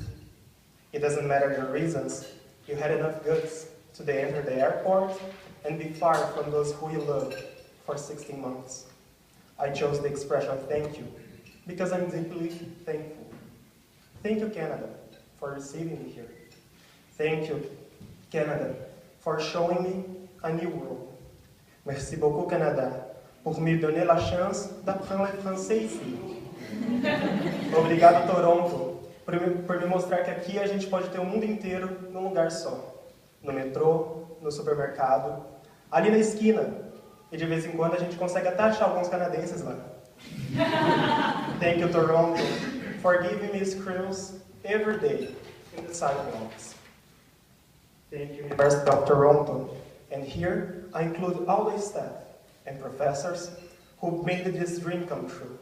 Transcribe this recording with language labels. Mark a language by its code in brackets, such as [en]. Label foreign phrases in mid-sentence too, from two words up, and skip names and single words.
[en] It doesn't matter your reasons. You had enough guts to enter the airport and be far from those who you love for 16 months. I chose the expression thank you because I'm deeply thankful. Thank you, Canada, for receiving me here. Thank you, Canada, for showing me a new world. [fr] Merci beaucoup, Canada, pour me donner la chance d'apprendre le français ici. [pt] Obrigado, Toronto, por me mostrar que aqui a gente pode ter o mundo inteiro num lugar só. No metrô, no supermercado, ali na esquina. E de vez em quando a gente consegue até achar alguns canadenses lá. [en] Thank you, Toronto, for giving me skills every day in the sidewalks. Thank you, University of Toronto. And here, I include all the staff and professors who made this dream come true.